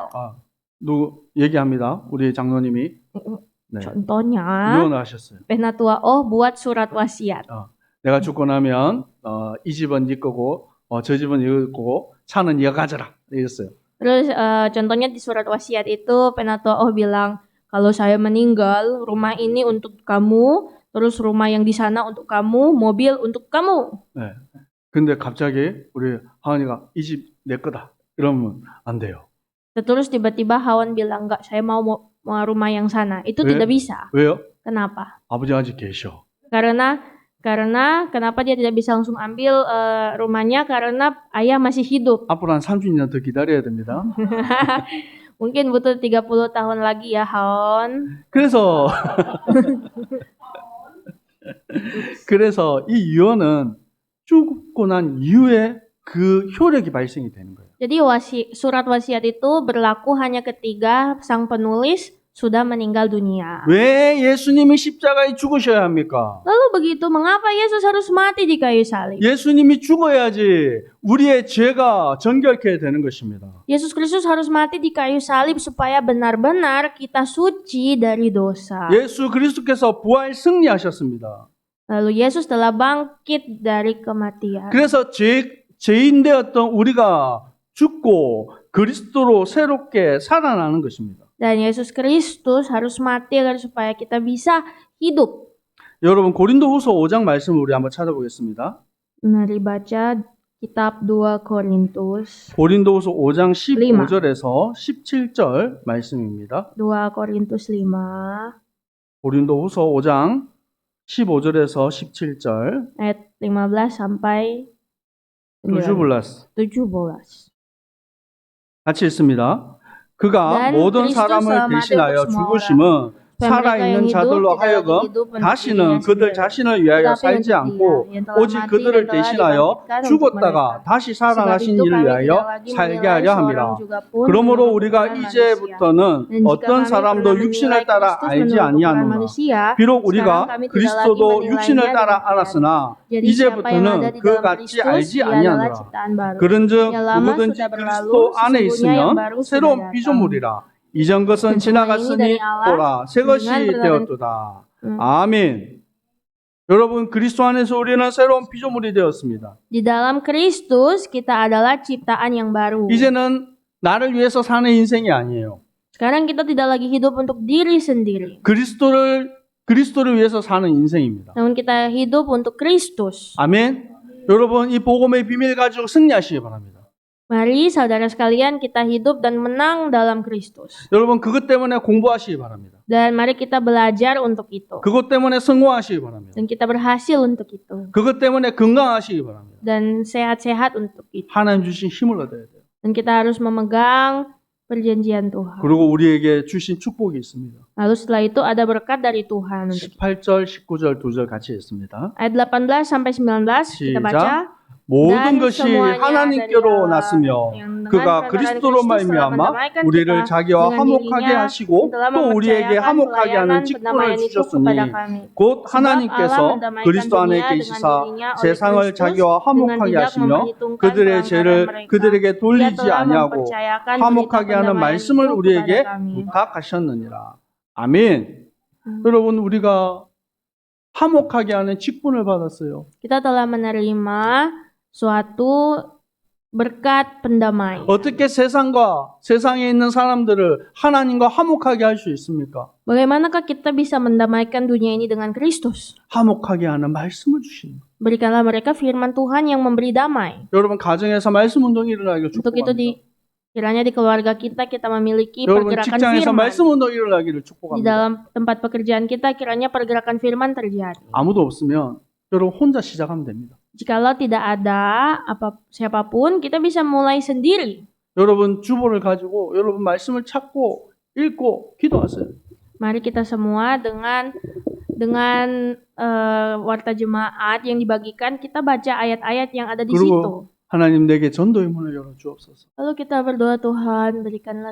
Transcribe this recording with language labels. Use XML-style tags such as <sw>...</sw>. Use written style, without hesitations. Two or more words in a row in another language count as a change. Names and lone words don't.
<ko>누구 얘기합니다. 우리 장로님이 네,</ko> <id>Contohnya,</id> <ko>유언을 하셨어요.</ko> <id>Penatua buat surat wasiat.</id> <ko>내가 죽고 나면 이 집은 네 거고 저 집은 네 거고 차는 네가 가져라 이랬어요.</ko> <id>Terus contohnya di surat wasiat itu Penatua bilang, kalau saya meninggal, rumah ini untuk kamu, terus rumah yang di sana untuk kamu, mobil untuk kamu.</id> <ko>네. 근데 갑자기 우리 하은이가 이 집 내 거다 이러면 안 돼요.</ko> <id>Terus tiba-tiba Hawan bilang, enggak, saya mau rumah yang sana. Itu</id> <ko>왜?</ko> <id>tidak bisa.</id> <ko>왜요?</ko> <id>Kenapa?</id> <ko>아버지 아직 계셔.</ko> <id>Karena kenapa dia tidak bisa langsung ambil rumahnya? Karena ayah masih hidup.</id> <ko>앞으로 한 30년 더 기다려야 됩니다.</ko> <id>Mungkin butuh 30 tahun lagi ya, Haon.</id> <ko>그래서 이 유언은 죽고 난 이후에 그 효력이 발생이 되는 거예요.</ko> <id>Jadi surat wasiat itu berlaku hanya ketika sang penulis sudah meninggal dunia.</id> <ko>왜 예수님이 십자가에 죽으셔야 합니까?</ko> <id>Lalu begitu, mengapa Yesus harus mati di kayu salib?</id> <ko>예수님이 죽어야지 우리의 죄가 정결케 되는 것입니다.</ko> <id>Yesus Kristus harus mati di kayu salib supaya benar-benar kita suci dari dosa.</id> <ko>예수 그리스도께서 부활 승리하셨습니다.</ko> <id>Lalu Yesus telah bangkit dari kematian.</id> <ko>그래서 죄인 되었던 우리가 죽고 그리스도로 새롭게 살아나는 것입니다.</ko> <id>Dan Yesus Kristus harus mati agar supaya kita bisa hidup.</id> <ko>여러분 고린도후서 5장 말씀을 우리 한번 찾아보겠습니다.</ko> <id>Mari baca kitab 2 Korintus.</id> <ko>고린도후서 5장 15절에서 17절 말씀입니다.</ko> <id>2 Korintus 5</id> <ko>고린도후서 5장 15절에서 17절.</ko> <id>ayat 15 sampai 17. 17.</id> <ko>같이 읽습니다. 그가</ko> <id>Dan</id> <ko>모든</ko> <id>Kristus</id> <ko>사람을</ko> <id>selama</id> <ko>대신하여</ko> <id>untuk semua</id> <ko>죽으심은</ko> <id>supaya mereka yang</id> <ko>살아있는</ko> <id>hidup</id> <ko>자들로</ko> <id>tidak lagi</id> <ko>하여금</ko> <id>hidup untuk</id> <ko>다시는</ko> <id>dirinya</id> <ko>그들</ko> <id>sendiri,</id> <ko>자신을 위하여</ko> <id>tetapi</id> <ko>살지</ko> <id>untuk</id> <ko>않고</ko> <id>Dia yang telah</id> <ko>오직</ko> <id>mati</id> <ko>그들을</ko> <id>dan telah</id> <ko>대신하여</ko> <id>dibangkitkan untuk</id> <ko>죽었다가</ko> <id>mereka.</id> <ko>다시</ko> <id>Sebab</id> <ko>살아나신</ko> <id>itu</id> <ko>이를</ko> <id>kami</id> <ko>위하여</ko> <id>tidak lagi</id> <ko>살게</ko> <id>menilai</id> <ko>하려</ko> <id>seorang</id> <ko>함이라.</ko> <id>juga pun</id> <ko>그러므로</ko> <id>menurut</id> <ko>우리가</ko> <id>ukuran manusia.</id> <ko>이제부터는</ko> <id>Dan jika</id> <ko>어떤</ko> <id>kami</id> <ko>사람도</ko> <id>pernah</id> <ko>육신을</ko> <id>menilai</id> <ko>따라</ko> <id>Kristus</id> <ko>알지</ko> <id>menurut ukuran</id> <ko>아니하노라.</ko> <id>manusia,</id> <ko>비록</ko> <id>sekarang</id> <ko>우리가</ko> <id>kami tidak lagi</id> <ko>그리스도도</ko> <id>menilainya</id> <ko>육신을</ko> <id>dengan</id> <ko>따라</ko> <id>demikian.</id> <ko>알았으나</ko> <id>Jadi siapa yang ada</id> <ko>이제부터는</ko> <id>di</id> <ko>그</ko> <id>dalam</id> <ko>같이</ko> <id>Kristus,</id> <ko>알지</ko> <id>ia adalah</id> <ko>아니하노라.</ko> <id>ciptaan baru.</id> <ko>그런즉</ko> <id>Yang lama</id> <ko>누구든지</ko> <id>sudah berlalu,</id> <ko>그리스도 안에</ko> <id>sesungguhnya yang</id> <ko>있으면</ko> <id>baru sudah</id> <ko>새로운</ko> <id>datang.</id> <ko>피조물이라. 이전 것은</ko> <id>Dan semua ini</id> <ko>지나갔으니</ko> <id>dari Allah,</id> <ko>보라 새 것이</ko> <id>dengan</id> <ko>되었도다. 아멘. 여러분 그리스도 안에서 우리는 새로운 피조물이 되었습니다.</ko> <id>Di dalam Kristus kita adalah ciptaan yang baru.</id> <ko>이제는 나를 위해서 사는 인생이 아니에요.</ko> <id>Sekarang kita tidak lagi hidup untuk diri sendiri,</id> <ko>그리스도를 위해서 사는 인생입니다.</ko> <id>namun kita hidup untuk Kristus.</id> <ko>아멘. 여러분 이 복음의 비밀 가지고 승리하시기 바랍니다.</ko> <id>Mari saudara sekalian kita hidup dan menang dalam Kristus.</id> <ko>여러분 그것 때문에 공부하시기 바랍니다.</ko> <id>Dan mari kita belajar untuk itu.</id> <ko>그것 때문에 성공하시기 바랍니다.</ko> <id>Dan kita berhasil untuk itu.</id> <ko>그것 때문에 건강하시기 바랍니다.</ko> <id>Dan sehat-sehat untuk itu.</id> <ko>하나님 주신 힘을 얻어야 돼요.</ko> <id>Dan kita harus memegang perjanjian Tuhan.</id> <ko>그리고 우리에게 주신 축복이 있습니다.</ko> <id>Lalu setelah itu ada berkat dari Tuhan untuk kita.</id> <ko>18절, 19절 두 절 같이 읽습니다.</ko> <id>Ayat 18 sampai 19 kita baca.</id> <ko>모든</ko> <id>Dan</id> <ko>것이</ko> <id>semuanya</id> <ko>하나님께로</ko> <id>dari Allah,</id> <ko>났으며</ko> <id>yang dengan</id> <ko>그가</ko> <id>perkataan</id> <ko>그리스도로</ko> <id>Kristus telah</id> <ko>말미암아</ko> <id>mendamaikan</id> <ko>우리를</ko> <id>kita</id> <ko>자기와</ko> <id>dengan</id> <ko>화목하게</ko> <id>dirinya,</id> <ko>하시고</ko> <id>yang telah</id> <ko>또 우리에게</ko> <id>mempercayakan</id> <ko>화목하게 하는</ko> <id>pelayanan</id> <ko>직분을</ko> <id>pendamaian itu</id> <ko>주셨으니</ko> <id>kepada kami.</id> <ko>곧</ko> <id>Sebab</id> <ko>하나님께서</ko> <id>Allah mendamaikan</id> <ko>그리스도 안에</ko> <id>dunia dengan</id> <ko>계시사</ko> <id>dirinya oleh</id> <ko>세상을</ko> <id>Kristus</id> <ko>자기와</ko> <id>dengan</id> <ko>화목하게</ko> <id>tidak</id> <ko>하시며</ko> <id>memperhitungkan</id> <ko>그들의</ko> <id>pelanggaran</id> <ko>죄를</ko> <id>mereka.</id> <ko>그들에게</ko> <id>Dia</id> <ko>돌리지</ko> <id>telah</id> <ko>아니하고</ko> <id>mempercayakan</id> <ko>화목하게</ko> <id>berita</id> <ko>하는</ko> <id>pendamaian</id> <ko>말씀을</ko> <id>itu</id> <ko>우리에게</ko> <id>kepada kami.</id> <ko>부탁하셨느니라. 아멘. 여러분 우리가 화목하게 하는 직분을 받았어요.</ko> <id>Kita telah menerima suatu berkat pendamai.</id> <ko>어떻게 세상에 있는 사람들을 하나님과 화목하게 할 수 있습니까?</ko> <id>Bagaimanakah kita bisa mendamaikan dunia ini dengan Kristus?</id> <ko>화목하게 하는 말씀을 주시는.</ko> <id>Berikanlah mereka firman Tuhan yang memberi damai.</id> <ko>여러분 가정에서 말씀 운동이 일어나기를</ko> <id>Untuk itu kiranya di keluarga kita memiliki</id> <ko>여러분</ko> <id>pergerakan</id> <ko>직장에서</ko> <id>firman.</id> <ko>말씀 운동이 일어나기를</ko> <id>Di</id> <ko>축복합니다.</ko> <id>dalam tempat pekerjaan kita kiranya pergerakan firman terjadi.</id> <ko>아무도 없으면 여러분 혼자 시작하면 됩니다.</ko> <id>Jikalau tidak ada siapapun, kita bisa mulai sendiri.</id> <ko>여러분 주보를 가지고 여러분 말씀을 찾고 읽고 기도하세요.</ko> <id>Mari kita semua dengan warta jemaat yang dibagikan, kita baca ayat-ayat yang ada di situ.</id> <ko>그리고 하나님 내게 전도의 문을 열어 주옵소서.</ko> <id>Lalu kita berdoa, Tuhan, berikanlah</id>